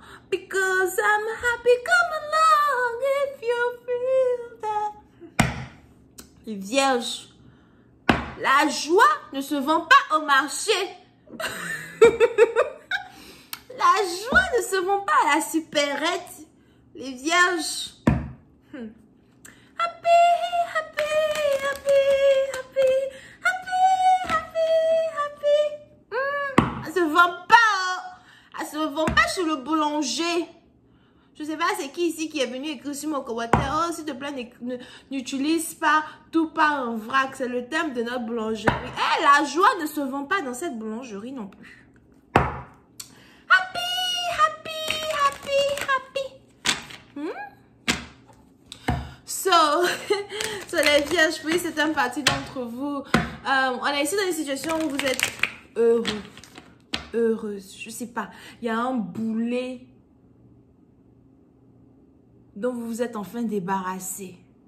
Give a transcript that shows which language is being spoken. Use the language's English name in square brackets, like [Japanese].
[English] Because I'm happy. Come along, if you feel that. [French] Les vierges, la joie ne se vend pas au marché. La joie ne se vend pas à la supérette. Les vierges. [English] Happy, happy, happy, happy, happy, happy, happy. [French] Elle se vend pas. Elle se vend pas chez le boulanger. Je sais pas c'est qui ici qui est venu écrire sur mon commentaire. Oh, s'il te plaît, n'utilise pas tout par un vrac. C'est le thème de notre boulangerie. Eh, la joie ne se vend pas dans cette boulangerie non plus. [English] Happy, happy, happy, happy. [French] So les vierges, oui, c'est une partie d'entre vous. On est ici dans une situation où vous êtes heureux. Heureuse, je sais pas. Il y a un boulet dont vous vous êtes enfin débarrassé.